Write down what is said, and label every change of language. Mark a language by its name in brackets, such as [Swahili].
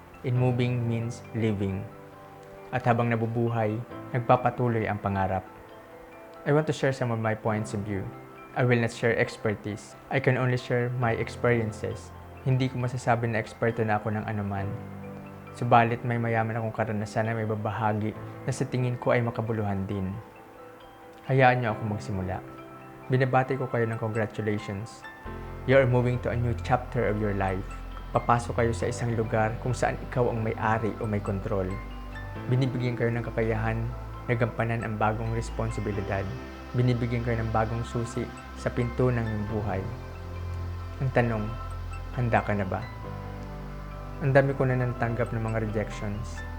[English] And moving means living. [Filipino] At habang nabubuhay, nagpapatuloy ang pangarap. [English] I want to share some of my points of view. I will not share expertise. I can only share my experiences. [Filipino] Hindi ko masasabi na eksperto na ako ng anuman. Subalit may mayaman akong karanasan na may babahagi na sa tingin ko ay makabuluhan din. Hayaan niyo ako magsimula. Binabati ko kayo ng congratulations. [English] You are moving to a new chapter of your life. [Filipino] Papasok kayo sa isang lugar kung saan ikaw ang may-ari o may kontrol. Binibigyan kayo ng kakayahan na gampanan ang bagong responsibilidad. Binibigyan kayo ng bagong susi sa pinto ng iyong buhay. Ang tanong, handa ka na ba? Ang dami ko na natanggap ng mga rejections.